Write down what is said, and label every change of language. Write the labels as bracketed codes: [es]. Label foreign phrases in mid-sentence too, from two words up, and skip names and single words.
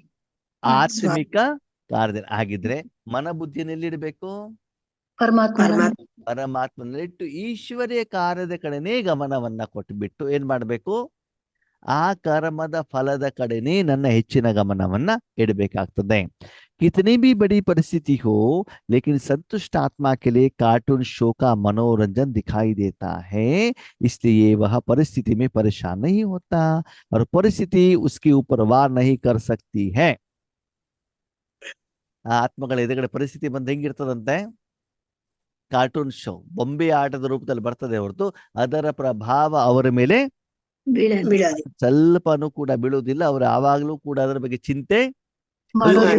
[kn] ಆತ್ಮಿಕ ಕಾರ್ಯದಲ್ಲಿ. ಆಗಿದ್ರೆ ಮನ ಬುದ್ಧಿಯನ್ನು ಎಲ್ಲಿಡ್ಬೇಕು? ಪರಮಾತ್ಮ ಪರಮಾತ್ಮ ಪರಮಾತ್ಮನಲ್ಲಿಟ್ಟು ಈಶ್ವರ್ಯ ಕಾರ್ಯದ ಕಡೆನೇ ಗಮನವನ್ನ ಕೊಟ್ಟುಬಿಟ್ಟು ಏನ್ ಮಾಡ್ಬೇಕು? ಆ ಕರ್ಮದ ಫಲದ ಕಡೆನೇ ನನ್ನ ಹೆಚ್ಚಿನ ಗಮನವನ್ನ ಇಡಬೇಕಾಗ್ತದೆ. [hi] कितनी भी बड़ी परिस्थिति हो, लेकिन संतुष्ट आत्मा के लिए [en] cartoon show [hi] का मनोरंजन दिखाई देता है, इसलिए वह परिस्थिति में परेशान नहीं होता और परिस्थिति उसके ऊपर वार नहीं कर सकती है. [kn] ಆ ಆತ್ಮಗಳ ಎದುರುಗಡೆ ಪರಿಸ್ಥಿತಿ ಬಂದು ಹೆಂಗಿರ್ತದಂತೆ? [en] cartoon show, [kn] ಬೊಂಬೆ ಆಟದ ರೂಪದಲ್ಲಿ ಬರ್ತದೆ ಹೊರತು ಅದರ ಪ್ರಭಾವ ಅವರ ಮೇಲೆ ಬೀಳೋದಿಲ್ಲ. ಸ್ವಲ್ಪನೂ ಕೂಡ ಬೀಳುವುದಿಲ್ಲ. ಅವರು ಯಾವಾಗ್ಲೂ ಕೂಡ ಅದರ ಬಗ್ಗೆ ಚಿಂತೆ ಮಾಡೋದಿಲ್ಲ.